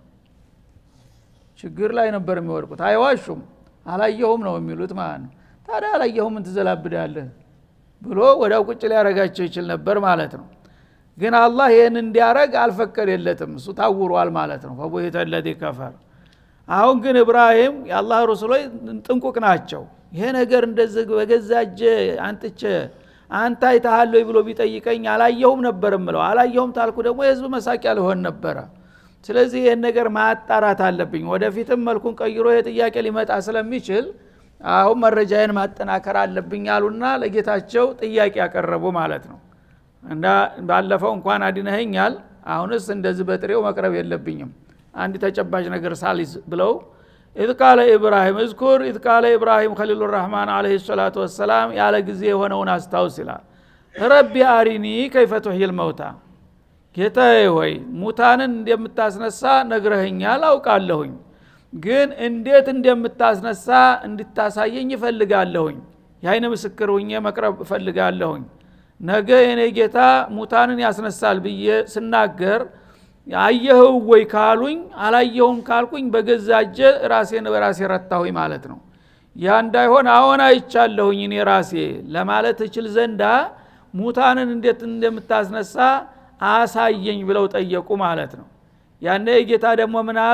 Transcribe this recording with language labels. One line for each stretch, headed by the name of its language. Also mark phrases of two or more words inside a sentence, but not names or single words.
Amharic: ችግር ላይ ነበር የሚወርቁት። አይዋሹም አላየሁም ነው የሚሉት ማለት ነው። ታዲያ አላየሁም እንት ዘላብዳለህ ብሎ ወዳው ቁጭ ሊያረጋቸው ይችል ነበር ማለት ነው። ግን አላህ ይሄን እንዲያረግ አልፈቀደለትም። እሱ ታውሯል ማለት ነው።
Arabic: فبهت الذي كفر።
Amharic: አሁን ግን ኢብራሂም የአላህ ረሱሎች ጥንቁቅ ናቸው። ይሄ ነገር እንደዚህ በገዛጀ አንጥቼ አንተ አይተሃል ወይ ብሎ ቢጠይቀኝ አላየሁም ነበር ምለው። አላየሁም ታልኩ ደግሞ የህዝብ መሳቂያ ሊሆን ነበር። ስለዚህ ይሄን ነገር ማጣራት አለብኝ። ወደፊትም መልኩን ቀይሮ የጥያቄ ሊመጣ ስለሚችል አሁን መረጃዬን ማጠናከር አለብኝ አሉና ለጌታቸው ጥያቄ ያቀረቡ ማለት ነው። እና ባለፈው እንኳን አድነኸኛል አሁንስ እንደዚህ በጥሬው መቅረብ የለብኝም አንድ ተጨባጭ ነገር ሳሊዝ ብለው
Arabic: إذ قال إبراهيم اذكر إذ قال إبراهيم خليل الرحمن عليه الصلاة والسلام
Amharic: ያለ ጊዜ ሆነውን አስታውስ ይላል።
Arabic: ربي أرني كيف تحيي
Amharic: الموتى ጌታዬ ሆይ ሙታንን እንደምታስነሳ ነግረኸኛል አውቃለሁኝ። ግን እንዴት እንደምታስነሳ እንድታሳየኝ እፈልጋለሁኝ። ያይነ ምስክር ሆኜ መቅረብ እፈልጋለሁኝ። ነገ የኔ ጌታ ሙታንን ያስነሳል ብዬ ስናገር አየኸው ወይ ካሉኝ አላየሁም ካልኩኝ በገዛጀ ራሴን በራሴ ረታሁኝ ማለት ነው። ያ እንዳይሆን አሁን አይቻለሁኝ እኔ ራሴ ለማለት እችል ዘንዳ ሙታንን እንዴት እንደምታስነሳ አሳየኝ ብለው ጠየቁ ማለት ነው። ያኔ ጌታ ደግሞ ምን አለ?